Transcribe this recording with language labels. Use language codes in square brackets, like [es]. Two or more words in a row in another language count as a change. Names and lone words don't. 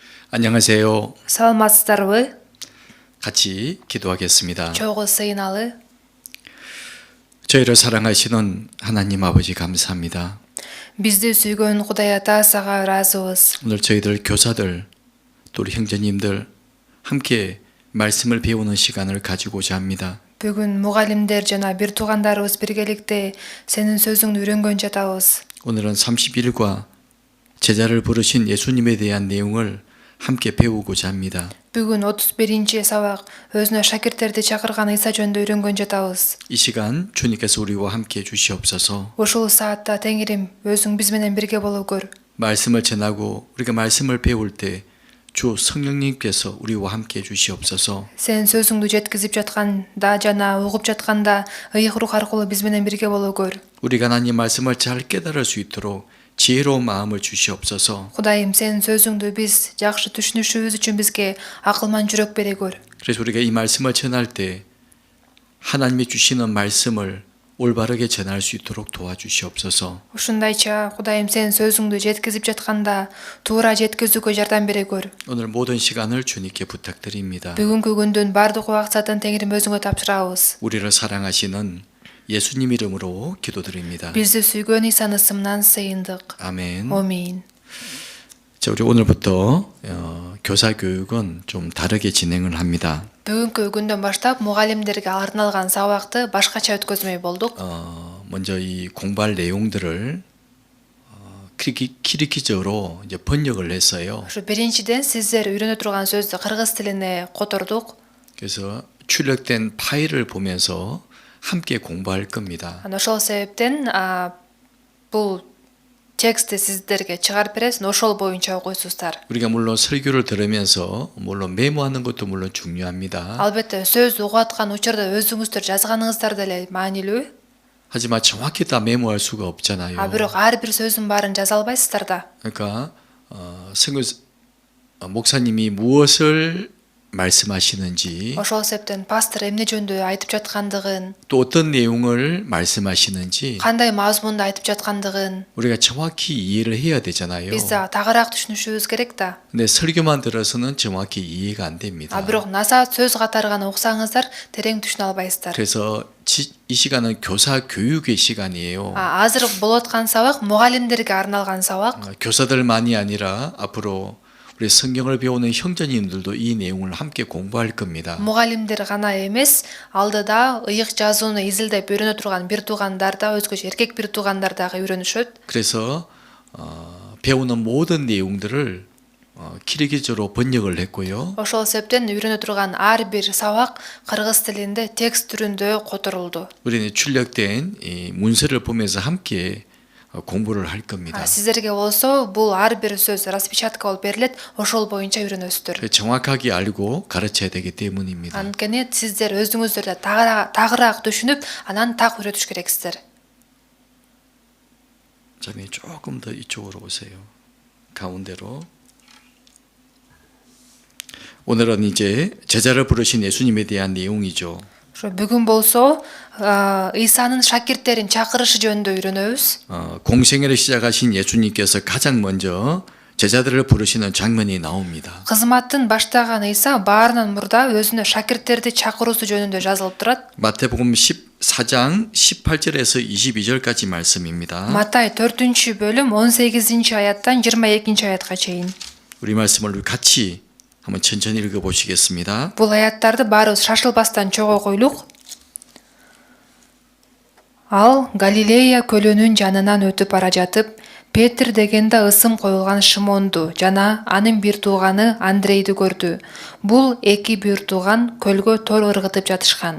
[ko] 안녕하세요. [ky] Саламатсыздарбы? [ko] 같이 기도하겠습니다. [ky] Чогуу сыйыналы. [ko] 저희를 사랑하시는 하나님 아버지 감사합니다. [ky] Бизди сүйгөн Кудай Ата сага ыраазыбыз. [ko] 오늘 저희들 교사들 또 우리 형제님들 함께 말씀을 배우는 시간을 가지고자 합니다. [ky] Бүгүн мугалимдер жана бир туугандарыбыз биргеликте сенин сөзүңдү үйрөнгөн жатабыз. [ko] 오늘은 31과 제자를 부르신 예수님에 대한 내용을 함께 배우고자 합니다. [ky] Бүгүн 31 сабак өзүнө шакирттерди чакырган Ыйса жөнүндө үйрөнгөн жатабыз. [ko] 이 시간 주님께서 우리와 함께 해주시옵소서. [ky] Ушул саатта Теңирим өзүң биз менен бирге болуп көр. [ko] 말씀을 전하고 우리가 말씀을 배울 때 주 성령님께서 우리와 함께 해주시옵소서. [ky] Сен сөзүңдү жеткизип жатканда жана угуп жатканда ыйык рух аркылуу биз менен бирге болуп көр. [ko] 우리가 하나님 말씀을 잘 깨달을 수 있도록 지혜로운 마음을 주시옵소서. [ky] Кудайым, сенин сөзүңдү биз жакшы түшүнүшүбүз үчүн бизге акылман жүрөк бере көр. [ko] 그래서 우리가 이 말씀을 전할 때 하나님이 주시는 말씀을 올바르게 전할 수 있도록 도와주시옵소서. [ky] Ушундайча, Кудайым, сенин сөзүңдү жеткизип жатканда туура жеткизүүгө жардам бере көр. [ko] 오늘 모든 시간을 주님께 부탁드립니다. [ky] Бүгүнкү күндүн бардык убактатын Теңирим өзүңө тапшырабыз. [ko] 우리를 사랑하시는 예수님 이름으로 기도드립니다. [ky] Бизди сүйгөн Ыйсанын ысымынан сыйындык. [ko] 아멘. [ky] Амин. [ko] 자, 우리 오늘부터 교사 교육은 좀 다르게 진행을 합니다. [ky] Бүгүнкү күндөн баштап мугалимдерге арналган сабакты башкача өткөзмөй болдук. [ko] 먼저 이 공부할 내용들을 키리키적으로 이제 번역을 했어요. [ky] Ушу биринчиден сиздер үйрөнө турган сөздү кыргыз тилине котордук. [ko] 그래서 출력된 파일을 보면서 함께 공부할 겁니다. [ky] Ошол себептен бул текстти сиздерге чыгарып бересин, ошол боюнча окуйсуздар. [ko] 우리가 물론 설교를 들으면서 물론 메모하는 것도 물론 중요합니다. [ky] Албетте сөз угуп аткан учурда өзүңүздөр жазганыңыздар деле маанилүү. [ko] 하지만 정확히 다 메모할 수가 없잖아요. [ky] Бирок ар бир сөздүн баарын жаза албайсыздар да. [ko] 그러니까 목사님이 무엇을 말씀하시는지 [ky] Ошол себептен пастор эмне жөнүндө айтып жаткандыгын, [ko] 또 어떤 내용을 말씀하시는지 [ky] кандай мазмунду айтып жаткандыгын [ko] 우리가 정확히 이해를 해야 되잖아요. [ky] биз тагыраак түшүнүшүбүз керек да. [ko] 근데 설교만 들어서는 정확히 이해가 안 됩니다. [ky] Бирок насаат сөз катары гана уксаңыздар терең түшүнө албайсыздар. [ko] 그래서 이 시간은 교사 교육의 시간이에요. [ky] Азыр болуп аткан сабак мугалимдерге арналган сабак. [ko] 교사들만이 아니라 앞으로 우리 성경을 배우는 형제님들도 이 내용을 함께 공부할 겁니다. [ky] Мугалимдер гана эмес, алдыда ыйык жазууну изилдеп үйрөнө турган бир туугандар да, өзгөчө эркек бир туугандар дагы үйрөнүшөт. [ko] 그래서 배우는 모든 내용들을 키리기적으로 번역을 했고요. [ky] Ошол себептен үйрөнө турган ар бир сабак кыргыз тилинде текст түрүндө которулду. [ko] 우리는 출력된 이 문서를 보면서 함께 공부를 할 겁니다. [ky] Сиздерге болсо бул ар бир сөз распечатка болуп берилет, ошол боюнча үйрөнөсүздөр. [ko] 정확하게 알고 가르쳐야 되기 때문입니다. [ky] Анткени сиздер өзүңүздөрдө тагыраак түшүнүп, анан так үйрөтүш керексиздер. [ko] 자매 조금 더 이쪽으로 오세요. 가운데로. 오늘은 이제 제자를 부르신 예수님에 대한 내용이죠. [ky] Бүгүн болсо Ыйсанын шакирттерин чакырышы жөнүндө үйрөнөбүз. [ko] 공생애를 시작하신 예수님께서 가장 먼저 제자들을 부르시는 장면이 나옵니다. [ky] Кызматын баштаган Ыйса баарынан мурда өзүнө шакирттерди чакыруусу жөнүндө жазылып турат. [ko] 마태복음 14장 18절에서 22절까지 말씀입니다. [ky] Матай 4-бөлүм 18-аяттан 22-аятка чейин. [ko] 우리 말씀을 같이 한번 천천히 읽어보시겠습니다. [ky] Бул аяттарды баарыбыз шашылбастан чогуу окуйлук. Ал Галилея көлүнүн жанынан өтүп бара жатып, Петр дегенде ысым коюлган Шимонду жана анын бир тууганы Андрейди көрдү. Бул эки бир тууган көлгө тор ыргытып жатышкан.